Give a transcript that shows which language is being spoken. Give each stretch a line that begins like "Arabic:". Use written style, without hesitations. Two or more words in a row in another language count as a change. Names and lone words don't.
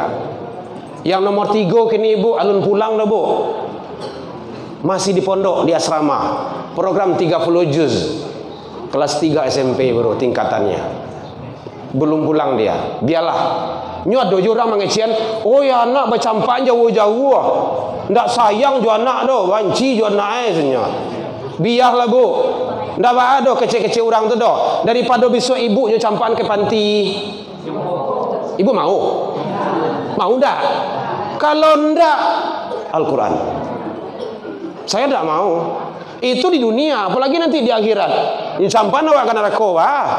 Indonesian: Yang nomor 3 kini Ibu alun pulang dah Bu, masih di pondok di asrama, program 30 juz, kelas 3 SMP baru tingkatannya, belum pulang dia.
Minangkabau: Biarlah nyu ada orang mengecian, oh ya anak bercampak jauh-jauh, ndak sayang jo anak do, banci jo anak senyap. Biarlah Bu, ndak ada kecil-kecil orang tu doh. Daripada besok ibu nyu campakan ke panti.
Indonesian: Ibu mau? Mau ndak? Kalau ndak, Al-Quran. Saya ndak mau. Itu di dunia, apalagi nanti di akhirat. Nyu campakan awak kena narkoba.